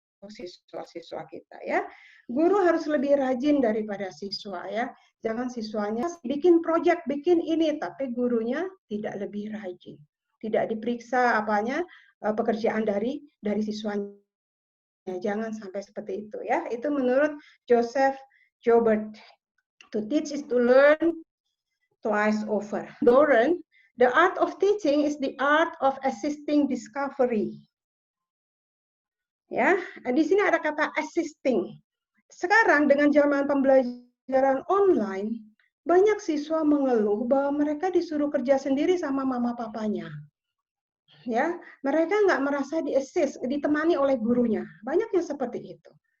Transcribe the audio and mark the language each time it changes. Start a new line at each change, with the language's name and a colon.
Indonesian: siswa-siswa kita ya. Guru harus lebih rajin daripada siswa ya. Jangan siswanya bikin proyek, bikin ini, tapi gurunya tidak lebih rajin. Tidak diperiksa pekerjaan dari siswanya. Jangan sampai seperti itu ya. Itu menurut Joseph Joubert.
English: To teach is to learn twice over. Doran, the art of teaching is the art of assisting discovery.
Indonesian: Ya, di sini ada kata assisting. Sekarang dengan zaman pembelajaran online, banyak siswa mengeluh bahwa mereka disuruh kerja sendiri sama mama papanya. Ya, mereka nggak merasa di-assist, ditemani oleh gurunya. Banyak yang seperti itu.